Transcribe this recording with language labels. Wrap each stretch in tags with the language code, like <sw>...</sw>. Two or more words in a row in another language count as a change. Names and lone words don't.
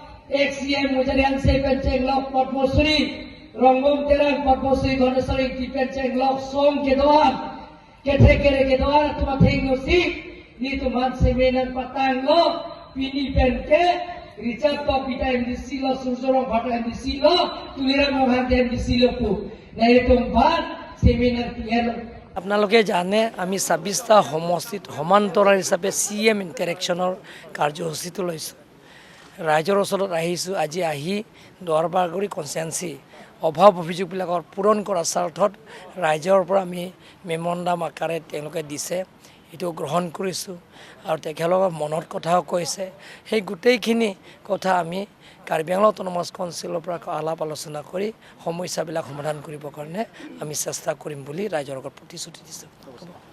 <mjw>ex-CM Mujarian Dipen Chenglo, Padmosri, Rongom Terang Padmosri Dhaneswari Dipen Chenglo, Som Kedoan, Ketekere Kedoan, Tuma Thengosi, ni tuman semenan patanglo, Pini Penke, Richard Papita MDC lo, Sursorong Bhata MDC lo, Tulirang Mohan MDC lo pu, na itong ban</mjw> <en>seminar clear</en> <as>আপোনালোকে জানে আমি ২৬টা সমষ্টিত সমান্তৰাল হিচাপে CM ইণ্টাৰেকশ্যনৰ কাৰ্যসূচীটো লৈছোঁ ৰাইজৰ ওচৰত আহিছোঁ আজি আহি দৰবাৰগুৰি কনষ্টিটুৱেঞ্চি অভাৱ অভিযোগবিলাকৰ পূৰণ কৰাৰ স্বাৰ্থত ৰাইজৰ পৰা আমি মেমৰেণ্ডাম আকাৰে তেওঁলোকে দিছে এইটো গ্ৰহণ কৰিছোঁ আৰু তেখেতলোকৰ মনৰ কথাও কৈছে সেই গোটেইখিনি কথা আমি কাৰ্বি আংলং অট'নমাছ কাউন্সিলৰ পৰা আলাপ আলোচনা কৰি সমস্যাবিলাক সমাধান কৰিবৰ কাৰণে আমি চেষ্টা কৰিম বুলি ৰাইজৰ আগত প্ৰতিশ্ৰুতি দিছোঁ।</as>